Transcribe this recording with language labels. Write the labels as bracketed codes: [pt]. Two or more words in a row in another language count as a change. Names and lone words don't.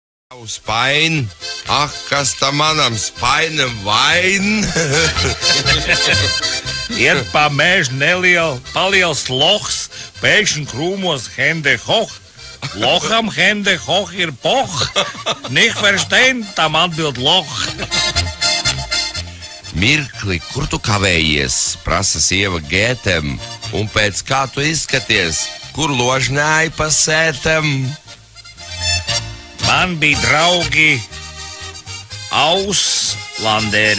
[lv] Spain, kas tam manam spainam vain? Iet pa mežu paliels lohs, pēkšņi krūmos [de] Hende Hoch. [lv] Loham [de] Hende Hoch [lv] ir poch, [de] nicht verstehen, [lv] tam atbild Loch. Mirkli, kur tu kavējies, prasa sieva Gētem, un pēc kā tu izskaties, kur ložņāji pa sētam? Man bija draugi Auslanderi.